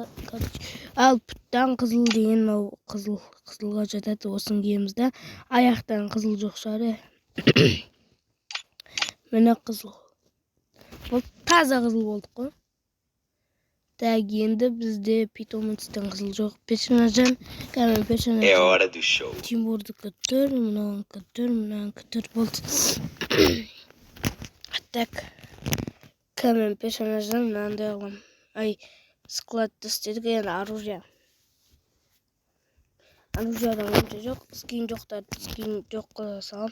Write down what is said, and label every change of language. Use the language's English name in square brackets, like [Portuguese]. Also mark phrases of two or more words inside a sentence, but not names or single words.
[Kazakh] Ал пұттан қызыл деген мынау қызылға жатады. Осын киеміз да. Аяқтан қызыл жоқ шығар. Міне қызыл. Бұл таза қызыл болдық қой. Так, енді бізде питомецтен қызыл жоқ. Персонаждан кәмен персонаждан. [Portuguese] Hora do show. [Kazakh] Тимурдікі түр, мұнаңкі түр болды. Так, кәмен персонаждан мынандай алам. Ай, складты істедік, енді оружие. Оружиядан өте жоқ, скин жоқтарды скин жоқ қоя салам.